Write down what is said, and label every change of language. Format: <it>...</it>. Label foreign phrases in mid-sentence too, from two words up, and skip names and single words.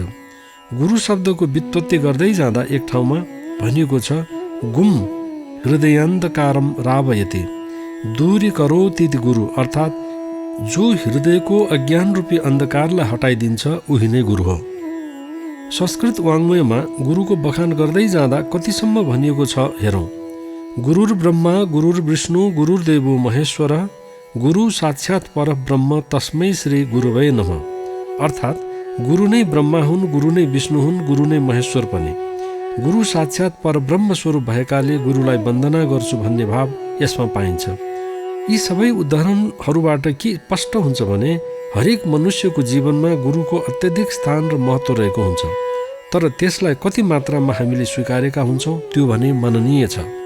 <ne>गुरु शब्दको व्युत्पत्ति गर्दै जाँदा एक ठाउँमा भनिएको छ,</ne> <sa>गुम हृदयान्धकारम रावयति दूरीकरोति गुरु।</sa> <ne>अर्थात् जो हृदयको अज्ञान रूपी अन्धकारलाई हटाइदिन्छ उही नै गुरु हो। संस्कृत वाङ्मयमा गुरुको बखान गर्दै जाँदा कतिसम्म भनिएको छ हेरौँ।</ne> <sa>गुरुर ब्रह्मा गुरुर विष्णु गुरुर्देवो महेश्वर गुरु साक्षात् पर ब्रह्म तस्मै श्री गुरुवै नमः।</sa> <ne>अर्थात् गुरु नै ब्रह्मा हुन्, गुरु नै विष्णु हुन्, गुरु नै महेश्वर पनि।</ne> <sa>गुरु साक्षात् पर ब्रह्म</sa> <ne>स्वरूप भएकाले गुरुलाई वन्दना गर्छु भन्ने भाव यसमा पाइन्छ। यी सबै उदाहरणहरूबाट के स्पष्ट हुन्छ भने हरेक मनुष्यको जीवनमा गुरुको अत्यधिक स्थान र महत्त्व रहेको हुन्छ, तर त्यसलाई कति मात्रामा हामीले स्वीकारेका हुन्छौँ त्यो भने मननीय छ।</ne>